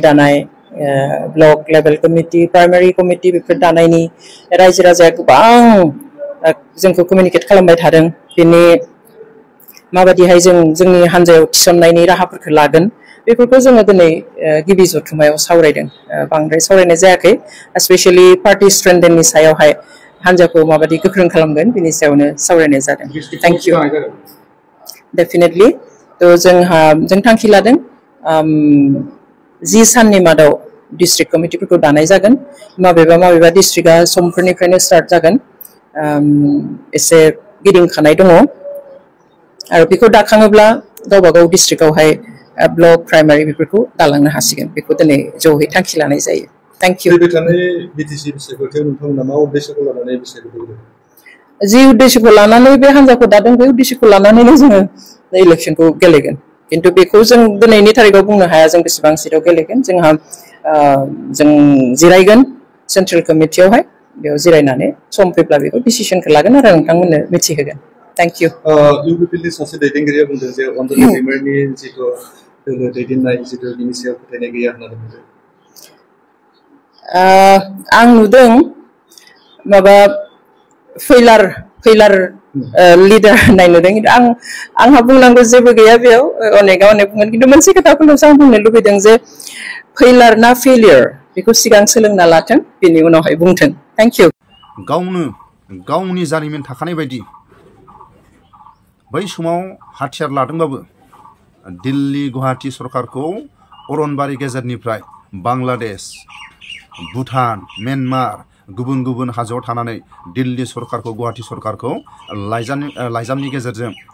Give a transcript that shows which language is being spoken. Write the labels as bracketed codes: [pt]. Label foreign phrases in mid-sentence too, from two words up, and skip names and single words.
[brx] दानाय [en] block level committee primary committee [brx] बेफोर दानायनि रायजो राजाया गोबां जोंखौ कमिउनिकेट खालामबाय थादों बेनि माबायदिहाय जों जोंनि हान्जायाव थिसननायनि राहाफोरखौ लागोन बेफोरखौ जोङो दिनै गिबि जथुमायाव सावरायदों बांद्राय सावरायनाय जायाखै [en] specially party [brx] स्ट्रेंथेनिंनि सायावहाय हानजाखौ माबायदि गोख्रों खालामगोन बिनि सायावनो सावरायनाय जादों [en] thank you definitely [brx] तो जों थांखि लादों 10 साननि मादाव [en] district committee [brx] दानाय जागोन माबेबा डिस्ट्रिक्टआ समफोरनिफ्रायनो स्टार्ट जागोन एसे गिदिंखानाय दङ आरो बेखौ दाखाङोब्ला गावबा गाव डिस्ट्रिक्टआवहाय [en] block primary [brx] बेफोरखौ दालांनो हासिगोन बेखौ दिनै ज'है थांखि लानाय जायो [en] thank you [brx] बिटिसि बिसायख'थियाव नोंथांमोना मा उद्देश्यखौ लानानै बिसायख'थियाव जि उद्देश्यखौ लानानै बे हान्जाखौ दादों बे उद्देश्यखौ लानानैनो जोङो इलेक्शनखौ गेलेगोन किन्तु बेखौ जों दिनैनि थारिखआव बुंनो हाया जों बेसेबां सिटआव गेलेगोन जों जिरायगोन सेन्ट्रेल कमिटियावहाय बेयाव जिरायनानै सम फैब्ला बेखौ डिसिसनखौ लागोन आरो नोंथांमोननो मिथिहोगोन [en] thank you [brx] इउपिपिएलनि सासे दैदेनगिरिया बुंदों जे अनजालि दैमारिनि जिथु दोलो दैदेननाय जिथु बिनि सायाव फोथायनाय गैया होननानै बुंदों आं नुदों माबा [en] failure leader [brx] होननाय नुदों किन्तु आंहा बुंनांगौ जेबो गैया बेयाव अनेक बुंगोन किन्तु मोनसे खोथाखौल'सो आं बुंनो लुबैदों जे फैलार ना फेलियर बेखौ सिगां सोलोंना लाथों बेनि उनावहाय बुंथों [en] thank you [brx] गावनि जारिमिन थाखानाय बायदि बै समाव हाथियार लादोंबाबो दिल्ली गुवाहाटी सरकारखौ अरनबारि गेजेरनिफ्राय बांलादेश भुटान म्यानमार गुबुन गुबुन हाजोआव थानानै दिल्ली सरकारखौ गुवाहाटी सरकारखौ लाइजामनि गेजेरजों